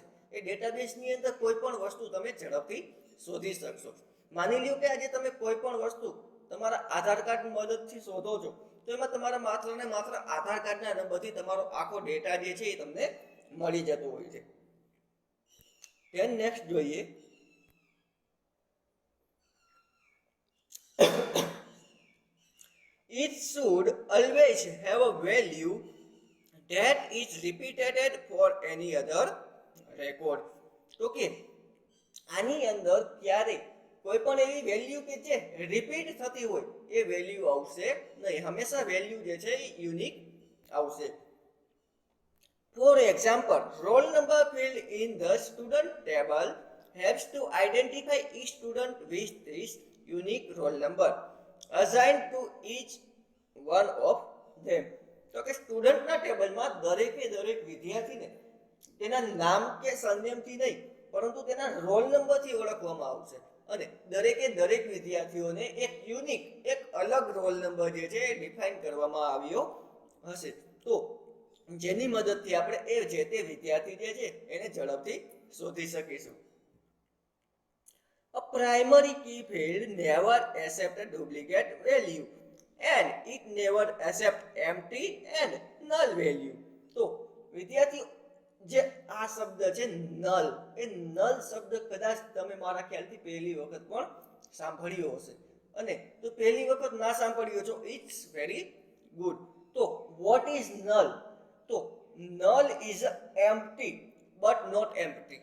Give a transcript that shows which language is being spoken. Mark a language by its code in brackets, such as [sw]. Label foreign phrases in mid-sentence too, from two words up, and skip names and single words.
[gu] એ ડેટાબેઝની અંદર કોઈ પણ વસ્તુ તમે ઝડપથી શોધી શકશો. માની લ્યો કે આજે તમે કોઈ પણ વસ્તુ તમારા આધાર કાર્ડ મદદથી શોધો છો, તો એમાં તમારા માત્ર ને માત્ર આધાર કાર્ડના નંબરથી તમારો આખો ડેટા જે છે એ તમને મળી જતો હોય છે. [en] then next જોઈએ, it should always have a value that is repeated for any other record. [gu] તો કે આની અંદર ક્યારે કોઈ પણ એવી વેલ્યુ કે જે રિપીટ થતી હોય એ વેલ્યુ આવશે નહીં. હંમેશા વેલ્યુ જે છે એ યુનિક આવશે. [en] For example, roll number field in the student table helps to identify each student with this unique roll number assigned to each one of them. [gu] તો કે સ્ટુડન્ટના ટેબલમાં દરેકે દરેક વિદ્યાર્થીને તેના નામ કે સરનેમથી નહીં, પરંતુ તેના રોલ નંબરથી ઓળખવામાં આવશે, અને દરેકે દરેક વિદ્યાર્થીઓને એક યુનિક, એક અલગ રોલ નંબર જે છે એ ડિફાઇન કરવામાં આવ્યો હશે. તો જેની મદદથી આપણે એ જે તે વિદ્યાર્થી જે છે એને ઝડપથી શોધી શકીશું. [en] A primary key field never accepts a duplicate value and it never accepts empty and null value. [gu] તો વિદ્યાર્થીઓ, જે આ શબ્દ છે નલ, એ નલ શબ્દ કદાચ તમે મારા ખ્યાલથી પહેલી વખત પણ સાંભળ્યો હશે, અને તો પહેલી વખત ના સાંભળ્યો છો, [en] it's very good. તો what is null? તો null is empty but not empty.